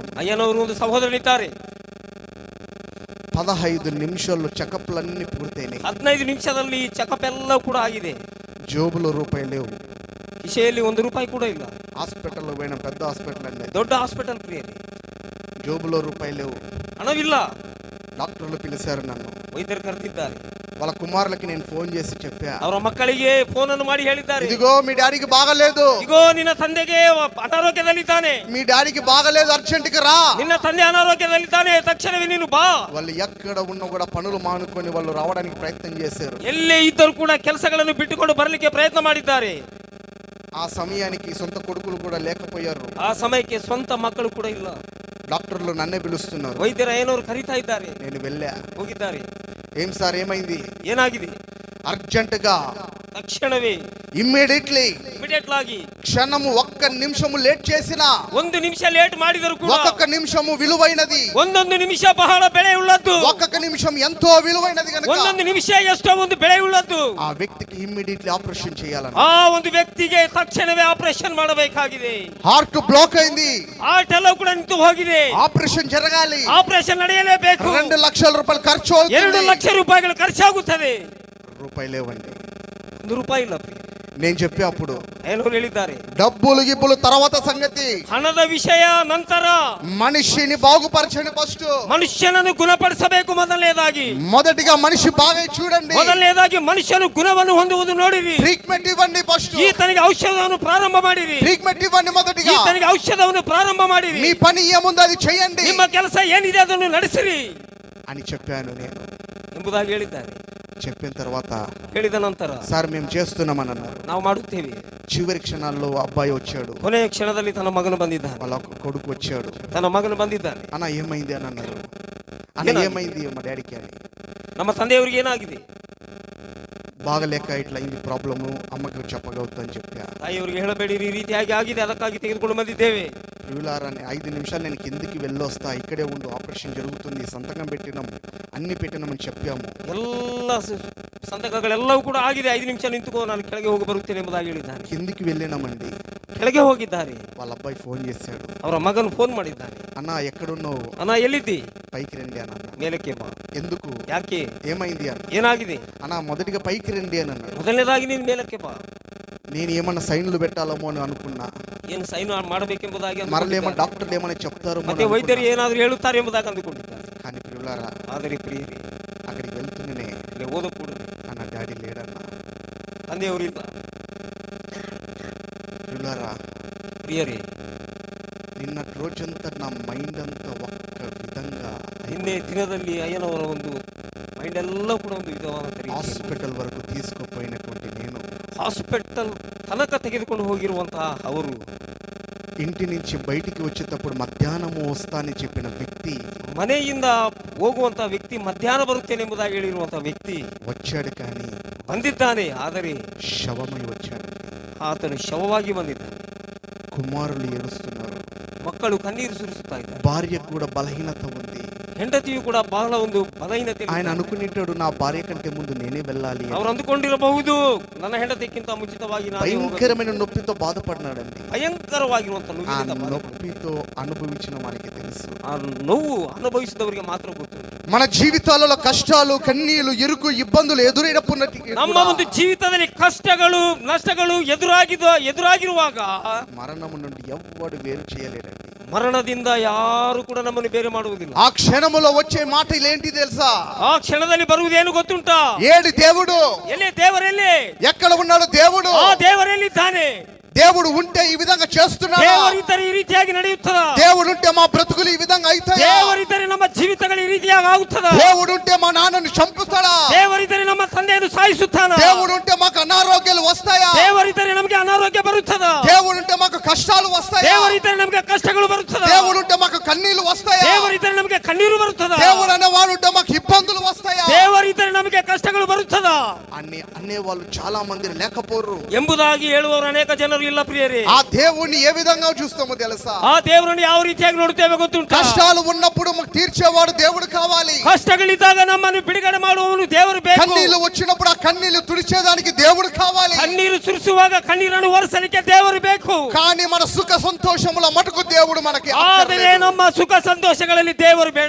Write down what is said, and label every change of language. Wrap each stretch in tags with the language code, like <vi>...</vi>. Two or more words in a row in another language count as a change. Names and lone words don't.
<kn>ಅಯ್ಯನವರು ಒಂದು ಸಹೋದರನಿದ್ದಾರೆ.</kn> <te>15 నిమిషాల్లో చెకప్లన్నీ పూర్తయినాయి.</te> <kn>15 ನಿಮಿಷದಲ್ಲಿ ಚೆಕಪ್ ಎಲ್ಲ ಕೂಡ ಆಗಿದೆ.</kn> <te>జోబులో రూపాయలు లేవు,</te> <kn>ಕಿಶೆಯಲ್ಲಿ ₹1 ಕೂಡ ಇಲ್ಲ.</kn> <te>హాస్పిటల్లో పోయిన పెద్ద హాస్పిటల్ అండి,</te> <kn>ದೊಡ್ಡ ಹಾಸ್ಪಿಟಲ್ ಪ್ರಿಯರೇ,</kn> <te>జోబులో రూపాయలు లేవు.</te> <kn>ಹಣವಿಲ್ಲ.</kn> <te>డాక్టర్లు పిలిచారు నన్ను,</te> <kn>ವೈದ್ಯರು ಕರೆದಿದ್ದಾರೆ.</kn> <te>వాళ్ళ కుమారులకి నేను ఫోన్ చేసి చెప్పా,</te> <kn>ಅವರ ಮಕ್ಕಳಿಗೆ ಫೋನ್ ಅನ್ನು ಮಾಡಿ ಹೇಳಿದ್ದಾರೆ,</kn> <te>ఇదిగో మీ డాడీకి బాగలేదు,</te> <kn>ಇಗೋ ನಿನ್ನ ತಂದೆಗೆ ಅನಾರೋಗ್ಯದಲ್ಲಿದ್ದಾನೆ,</kn> <te>మీ డాడీకి బాగలేదు, అర్జెంట్ గా రా.</te> <kn>ನಿನ್ನ ತಂದೆ ಅನಾರೋಗ್ಯದಲ್ಲಿದ್ದಾನೆ, ತಕ್ಷಣವೇ ನೀನು ಬಾ.</kn> <te>వాళ్ళు ఎక్కడ ఉన్నా కూడా పనులు మానుకొని వాళ్ళు రావడానికి ప్రయత్నం చేశారు.</te> <kn>ಎಲ್ಲೇ ಇದ್ದರೂ ಕೂಡ ಕೆಲಸಗಳನ್ನು ಬಿಟ್ಟುಕೊಂಡು ಬರಲಿಕ್ಕೆ ಪ್ರಯತ್ನ ಮಾಡಿದ್ದಾರೆ.</kn> <te>ఆ సమయానికి సొంత కొడుకులు కూడా లేకపోయారు.</te> <kn>ಆ ಸಮಯಕ್ಕೆ ಸ್ವಂತ ಮಕ್ಕಳು ಕೂಡ ಇಲ್ಲ.</kn> <te>డాక్టర్లు నన్నే పిలుస్తున్నారు.</te> <kn>ವೈದ್ಯರ ಏನವರು ಕರೀತಾ ಇದ್ದಾರೆ.</kn> <te>నేను వెళ్ళా.</te> <kn>ಹೋಗಿದ್ದಾರೆ.</kn> <te>ఏం సార్ ఏమైంది?</te> <kn>ಏನಾಗಿದೆ?</kn> <te>అర్జెంట్ గా</te> <kn>ತಕ್ಷಣವೇ</kn> <te>ఇమ్మీడియట్లీ</te> <kn>ಆಗಿ</kn> <te>క్షణము ఒక్క నిమిషము లేట్ చేసినా,</te> <kn>ಒಂದು ನಿಮಿಷ ಲೇಟ್ ಮಾಡಿದರೂ ಕೂಡ</kn> <te>ఒక్కొక్క నిమిషము విలువైనది.</te> <kn>ಒಂದೊಂದು ನಿಮಿಷ ಬಹಳ ಬೆಲೆ ಉಳ್ಳದ್ದು.</kn> <te>ఒక్కొక్క నిమిషం ఎంతో విలువైనది కనుక</te> <kn>ಒಂದೊಂದು ನಿಮಿಷ ಎಷ್ಟೋ ಒಂದು ಬೆಲೆ ಉಳ್ಳದ್ದು.</kn> <te>ఆ వ్యక్తికి ఇమ్మీడియట్లీ ఆపరేషన్ చేయాలని,</te> <kn>ಆ ಒಂದು ವ್ಯಕ್ತಿಗೆ ತಕ್ಷಣವೇ ಆಪರೇಷನ್ ಮಾಡಬೇಕಾಗಿದೆ.</kn> <en>heart block</en> <te>అయింది.</te> <kn>ಹಾರ್ಟ್ ಎಲ್ಲ ಕೂಡ ನಿಂತು ಹೋಗಿದೆ.</kn> <te>ఆపరేషన్ జరగాలి.</te> <kn>ಆಪರೇಷನ್ ನಡೆಯಲೇಬೇಕು.</kn> <te>2 ಲಕ್ಷల రూపాయలు ఖర్చు అవుతుంది.</te> <kn>2 ಲಕ್ಷ ರೂಪಾಯಿಗಳು ಖರ್ಚಾಗುತ್ತದೆ.</kn> <te>రూపాయలేవండి.</te> <kn>1 ರೂಪಾಯಿ ಇಲ್ಲ.</kn> <te>నేను చెప్పే అప్పుడు</te> <kn>ಏನು ಹೇಳಿದ್ದಾರೆ?</kn> <te>డబ్బులు గిబ్బులు తర్వాత సంగతి,</te> <kn>ಹಣದ ವಿಷಯ ನಂತರ.</kn> <te>మనిషిని బాగుపరచండి ఫస్ట్.</te> <kn>ಮನುಷ್ಯನನ್ನು ಗುಣಪಡಿಸಬೇಕು ಮೊದಲನೇದಾಗಿ.</kn> <te>మొదటిగా మనిషి బాగా చూడండి.</te> <kn>ಮೊದಲನೇದಾಗಿ ಮನುಷ್ಯನು ಗುಣವನ್ನು ಹೊಂದುವುದು ನೋಡಿರಿ.</kn> <te>ట్రీట్మెంట్ ఇవ్వండి ఫస్ట్.</te> <kn>ಈತನಿಗೆ ಔಷಧವನ್ನು ಪ್ರಾರಂಭ ಮಾಡಿರಿ.</kn> <te>ట్రీట్మెంట్ ఇవ్వండి మొదటిగా.</te> <kn>ಈತನಿಗೆ ಔಷಧವನ್ನು ಪ್ರಾರಂಭ ಮಾಡಿರಿ.</kn> <te>మీ పని ఏముందో అది చేయండి.</te> <kn>ನಿಮ್ಮ ಕೆಲಸ ಏನಿದೆ ಅದನ್ನು ನಡೆಸಿರಿ</kn> <te>అని చెప్పాను నేను.</te> <kn>ಎಂಬುದಾಗಿ ಹೇಳಿದ್ದಾರೆ.</kn> <te>చెప్పిన తర్వాత</te> <kn>ಹೇಳಿದ ನಂತರ</kn> <te>సార్ మేము చేస్తున్నామని అన్నారు.</te> <kn>ನಾವು ಮಾಡುತ್ತೇವೆ.</kn> <te>చివరి క్షణాల్లో అబ్బాయి వచ్చాడు.</te> <kn>ಕೊನೆಯ ಕ್ಷಣದಲ್ಲಿ ತನ್ನ ಮಗನು ಬಂದಿದ್ದಾನೆ.</kn> <te>వాళ్ళ కొడుకు వచ్చాడు.</te> <kn>ತನ್ನ ಮಗನು ಬಂದಿದ್ದಾನೆ.</kn> <te>అన్న ఏమైంది అని అన్నారు. అన్న ఏమైంది మా డాడీకి అని.</te> <kn>ನಮ್ಮ ತಂದೆಯವರಿಗೆ ಏನಾಗಿದೆ?</kn> <te>బాగలేక ఇట్లా అయింది ప్రాబ్లము, అమ్మకి చెప్పగలుగుతా అని చెప్పా.</te> <kn>ತಾಯಿಯವರಿಗೆ ಹೇಳಬೇಡಿರಿ, ಈ ರೀತಿಯಾಗಿ ಆಗಿದೆ, ಅದಕ್ಕಾಗಿ ತೆಗೆದುಕೊಂಡು ಬಂದಿದ್ದೇವೆ.</kn> <te>ప్రియులారని 5 నిమిషాలు నేను కిందికి వెళ్ళొస్తా, ఇక్కడే ఉండు, ఆపరేషన్ జరుగుతుంది, సంతకం పెట్టినాం, అన్ని పెట్టినామని చెప్పాము.</te> <kn>ಎಲ್ಲ ಸಂತಕಗಳೆಲ್ಲವೂ ಕೂಡ ಆಗಿದೆ. 5 ನಿಮಿಷ ನಿಂತುಕೋ, ನಾನು ಕೆಳಗೆ ಹೋಗಿ ಬರುತ್ತೇನೆ ಎಂಬುದಾಗಿ ಹೇಳಿದ್ದಾನೆ.</kn> <te>కిందికి వెళ్ళినామండి.</te> <kn>ಕೆಳಗೆ ಹೋಗಿದ್ದಾರೆ.</kn> <te>వాళ్ళ అబ్బాయి ఫోన్ చేశాడు.</te> <kn>ಅವರ ಮಗನು ಫೋನ್ ಮಾಡಿದ್ದಾನೆ.</kn> <te>అన్న ఎక్కడున్నావు?</te> <kn>ಅಣ್ಣ ಎಲ್ಲಿದ್ದಿ?</kn> <te>పైకి రండి అన్న.</te> <kn>ಮೇಲಕ್ಕೆ ಬಾ.</kn> <te>ఎందుకు?</te> <kn>ಯಾಕೆ?</kn> <te>ఏమైంది అన్న.</te> <kn>ಏನಾಗಿದೆ?</kn> <te>అన్న మొదటిగా పైకి రండి అని అన్నాడు.</te> <kn>ಮೊದಲನೇದಾಗಿ ನೀನು ಮೇಲಕ್ಕೆ ಬಾ.</kn> <te>నేను ఏమన్నా సైన్లు పెట్టాలేమో అని అనుకున్నా.</te> <kn>ಏನು ಸೈನ್ ಮಾಡಬೇಕೆಂಬುದಾಗಿ</kn> <te>మరలేమో డాక్టర్లు ఏమైనా చెప్తారు,</te> <kn>ಮತ್ತೆ ವೈದ್ಯರು ಏನಾದರೂ ಹೇಳುತ್ತಾರೆ ಎಂಬುದಾಗಿ ಅಂದುಕೊಂಡಿದ್ದಾರೆ.</kn> <te>కానీ ప్రియులారా,</te> <kn>ಆದರೆ ಪ್ರಿಯರೇ,</kn> <te>అక్కడికి వెళ్తున్నానే</te> <kn>ಇಲ್ಲಿ ಓದ ಕೂಡ</kn> <te>అన్న డాడీ లేడన్న.</te> <kn>ತಂದೆಯವರಿಲ್ಲ.</kn> <te>ప్రియులారా,</te> <kn>ಪ್ರಿಯರೇ,</kn> <te>నిన్నటి రోజంతా నా మైండ్ అంతా ఒక్క విధంగా,</te> <kn>ನಿನ್ನೆ ದಿನದಲ್ಲಿ ಅಯ್ಯನವರ ಒಂದು ಮೈಂಡ್ ಎಲ್ಲ ಕೂಡ ಒಂದು ವಿಧವಾದ</kn> <te>హాస్పిటల్ వరకు తీసుకుపోయినటువంటి నేను,</te> <kn>ಹಾಸ್ಪಿಟಲ್ ತನಕ ತೆಗೆದುಕೊಂಡು ಹೋಗಿರುವಂತಹ ಅವರು,</kn> <te>ఇంటి నుంచి బయటికి వచ్చేటప్పుడు మధ్యాహ్నము వస్తానని చెప్పిన వ్యక్తి,</te> <kn>ಮನೆಯಿಂದ ಹೋಗುವಂತಹ ವ್ಯಕ್ತಿ ಮಧ್ಯಾಹ್ನ ಬರುತ್ತೇನೆ ಎಂಬುದಾಗಿ ಹೇಳಿರುವಂತಹ ವ್ಯಕ್ತಿ</kn> <te>వచ్చాడు కానీ</te> <kn>ಬಂದಿದ್ದಾನೆ. ಆದರೆ</kn> <te>శవమై వచ్చాడు.</te> <kn>ಆತನು ಶವವಾಗಿ ಬಂದಿದ್ದಾನೆ.</kn> <te>కుమారులు ఏడుస్తున్నారు.</te> <kn>ಮಕ್ಕಳು ಕಣ್ಣೀರು ಸುರಿಸುತ್ತಾ ಇದ್ದಾರೆ.</kn> <te>భార్యకు కూడా బలహీనత ఉంది.</te> <kn>ಹೆಂಡತಿಯು ಕೂಡ ಬಹಳ ಒಂದು ಬಲಹೀನತೆ.</kn> <te>ఆయన అనుకునేటాడు నా భార్య కంటే ముందు నేనే వెళ్ళాలి.</te> <kn>ಅವರು ಅಂದುಕೊಂಡಿರಬಹುದು ನನ್ನ ಹೆಂಡತಿಗಿಂತ ಮುಂಚಿತವಾಗಿ ನಾನು</kn> <te>భయంకరమైన నొప్పితో బాధపడినాడండి.</te> <kn>ಭಯಂಕರವಾಗಿರುವಂತ</kn> <te>నొప్పితో అనుభవించిన మనకి తెలుసు.</te> <kn>ಆ ನೋವು ಅನುಭವಿಸಿದವರಿಗೆ ಮಾತ್ರ ಗೊತ್ತು.</kn> <te>మన జీవితాలలో కష్టాలు, కన్నీళ్లు, ఇరుకు, ఇబ్బందులు ఎదురైనప్పుడు</te> <kn>ನಮ್ಮ ಒಂದು ಜೀವಿತದಲ್ಲಿ ಕಷ್ಟಗಳು, ನಷ್ಟಗಳು ಎದುರಾಗಿರುವಾಗ</kn> <te>మరణము నుండి ఎవ్వడు వేరు చేయలేడండి.</te> <kn>ಮರಣದಿಂದ ಯಾರು ಕೂಡ ನಮ್ಮನ್ನು ಬೇರೆ ಮಾಡುವುದಿಲ್ಲ.</kn> <te>ఆ క్షణములో వచ్చే మాటలు ఏంటి తెలుసా?</te> <kn>ಆ ಕ್ಷಣದಲ್ಲಿ ಬರುವುದೇನು ಗೊತ್ತುಂಟಾ?</kn> <te>ఏడు దేవుడు</te> <kn>ಎಲ್ಲಿ ದೇವರೆಲ್ಲಿ?</kn> <te>ఎక్కడ ఉన్నాడు దేవుడు?</te> <kn>ಆ ದೇವರೆಲ್ಲಿದ್ದಾನೆ?</kn> <te>దేవుడు ఉంటే ఈ విధంగా చేస్తున్నాడు.</te> <kn>ದೇವರಿದ್ದರೆ ಈ ರೀತಿಯಾಗಿ ನಡೆಯುತ್ತದೆ.</kn> <te>దేవుడు ఉంటే మా బ్రతుకులు ఈ విధంగా అవుతాయి.</te> <kn>ದೇವರಿದ್ದರೆ ನಮ್ಮ ಜೀವಿತಗಳು ಈ ರೀತಿಯಾಗಿ ಆಗುತ್ತದೆ.</kn> <te>దేవుడు ఉంటే మా నాన్నను చంపుతాడా?</te> <kn>ದೇವರಿದ್ದರೆ ನಮ್ಮ ತಂದೆಯನ್ನು ಸಾಯಿಸುತ್ತಾನ.</kn> <te>దేవుడు ఉంటే మాకు అనారోగ్యాలు వస్తాయా?</te> <kn>ದೇವರಿದ್ದರೆ ನಮಗೆ ಅನಾರೋಗ್ಯ ಬರುತ್ತದೆ.</kn> <te>దేవుడు ఉంటే మాకు కష్టాలు వస్తాయా?</te> <kn>ದೇವರಿದ್ದರೆ ನಮಗೆ ಕಷ್ಟಗಳು ಬರುತ್ತದೆ.</kn> <te>దేవుడు ఉంటే మాకు కన్నీళ్లు వస్తాయా?</te> <kn>ದೇವರಿದ್ದರೆ ನಮಗೆ ಕಣ್ಣೀರು ಬರುತ್ತದೆ.</kn> <te>దేవుడు అనేవాడు ఉంటే మాకు ఇబ్బందులు వస్తాయా?</te> <kn>ದೇವರಿದ್ದರೆ ನಮಗೆ ಕಷ್ಟಗಳು ಬರುತ್ತದೆ</kn> <te>అనేవాళ్ళు చాలా మంది లేకపోరు</te> <kn>ಎಂಬುದಾಗಿ ಹೇಳುವವರು ಅನೇಕ ಜನರು ಇಲ್ಲ ಪ್ರಿಯರೇ.</kn> <te>ఆ దేవుణ్ణి ఏ విధంగా చూస్తామో తెలుసా?</te> <kn>ಆ ದೇವರನ್ನು ಯಾವ ರೀತಿಯಾಗಿ ನೋಡುತ್ತೇವೆ ಗೊತ್ತುಂಟಾ?</kn> <te>కష్టాలు ఉన్నప్పుడు మాకు తీర్చేవాడు దేవుడు కావాలి.</te> <kn>ಕಷ್ಟಗಳಿದ್ದಾಗ ನಮ್ಮನ್ನು ಬಿಡುಗಡೆ ಮಾಡುವವನು ದೇವರು ಬೇಕು.</kn> <te>కన్నీళ్లు వచ్చినప్పుడు ఆ కన్నీళ్లు తుడిచేదానికి దేవుడు కావాలి.</te> <kn>ಕಣ್ಣೀರು ಸುರಿಸುವಾಗ ಕಣ್ಣೀರನ್ನು ಒರೆಸಲಿಕ್ಕೆ ದೇವರು ಬೇಕು.</kn> <te>కానీ మన సుఖ సంతోషముల మటుకు దేవుడు మనకి</te> <kn>ಆದರೆ ನಮ್ಮ ಸುಖ ಸಂತೋಷಗಳಲ್ಲಿ ದೇವರು ಬೇಡ.</kn>